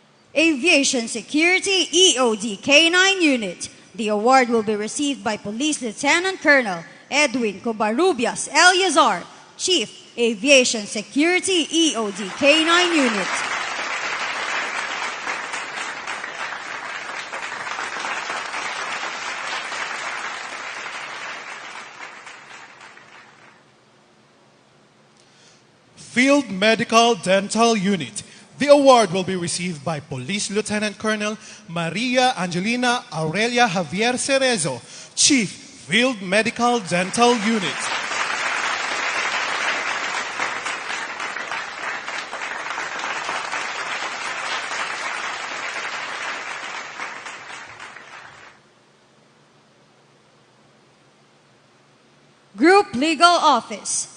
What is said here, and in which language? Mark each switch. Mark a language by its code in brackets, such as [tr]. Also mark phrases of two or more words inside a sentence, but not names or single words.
[en] Aviation Security EOD K9 Unit. The award will be received by Police Lieutenant Colonel Edwin Covarrubias Eliazar, Chief Aviation Security EOD K9 Unit. Field Medical Dental Unit. The award will be received by Police Lieutenant Colonel Maria Angelina Aurelia Javier Cerezo, Chief Field Medical Dental Unit. Group Legal Office.